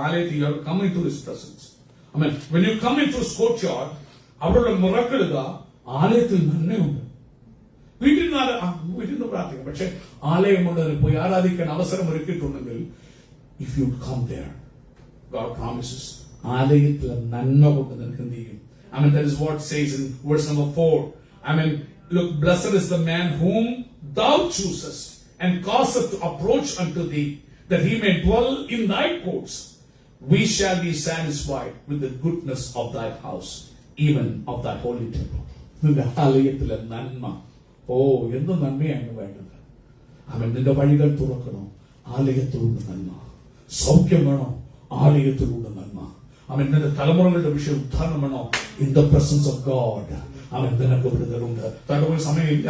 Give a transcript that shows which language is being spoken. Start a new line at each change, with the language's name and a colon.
English: ആലയത്തിൽ you are coming to his presence. I mean when you come in to his courtyard,
Malayalam: അവിടെയുള്ള miracle ഇതാ, ആലയത്തിൽ നന്മയുണ്ട്. വീട്ടിൽ നിന്ന് പ്രാർത്ഥിക്കാം, പക്ഷെ ആലയമുള്ളതിന് പോയി ആരാധിക്കാൻ അവസരം ഒരുക്കിയിട്ടുണ്ടെങ്കിൽ
English: if you come there, God promises,
Malayalam: ആലയത്തിലെ നന്മ കൊണ്ട് നിനക്ക് എന്ത് ചെയ്യും?
English: I mean, that is what says in verse number 4. I mean, look, blessed is the man whom thou choosest and causest to approach unto thee, that he may dwell in thy courts. We shall be satisfied with the goodness of thy house, even of thy holy temple.
Malayalam: നിന്റെ ആലയത്തിലെ നന്മ, ഓ എന്ത് നന്മയാണ് വേണ്ടത്. അവൻ നിന്റെ വഴികൾ തുറക്കണോ, ആലയത്തിലുള്ള നന്മ. സൗഖ്യം വേണോ, ആലയത്തിലുള്ള നന്മ. അവൻ നിന്റെ തലമുറകളുടെ വിഷയം ഉദ്ധാരണം വേണോ,
English: in the presence of God
Malayalam: അവൻ നിനക്ക് വിടുതലുണ്ട്. തടവ് സമയമില്ല.